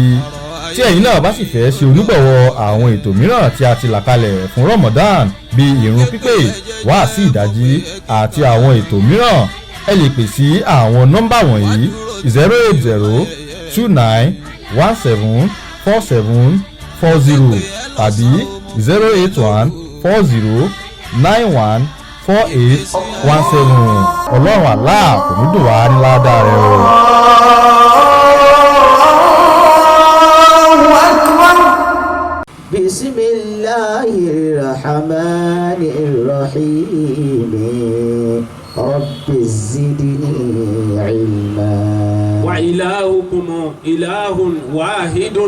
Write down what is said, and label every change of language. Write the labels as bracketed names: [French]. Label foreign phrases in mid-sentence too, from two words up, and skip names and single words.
[Yoruba] Tí ẹ̀yin náà bá sì fẹ́ ṣe onígbọ̀wọ́ àwọn ètò mìíràn tí a ti là kalẹ̀ fún Ramadan bíi ìrun pípé, wáàsí ìdájí àti àwọn ètò mìíràn, ẹ lè pè sí àwọn nọ́mbà wọ̀nyí 08029174740 tàbí 08140914817. Ọlọ́run Allah kò ní dùn wá ní ládàá rẹ̀ o. [Arabic] بسم الله الرحمن الرحيم. رب زدني علما. وإلهكم إله واحد.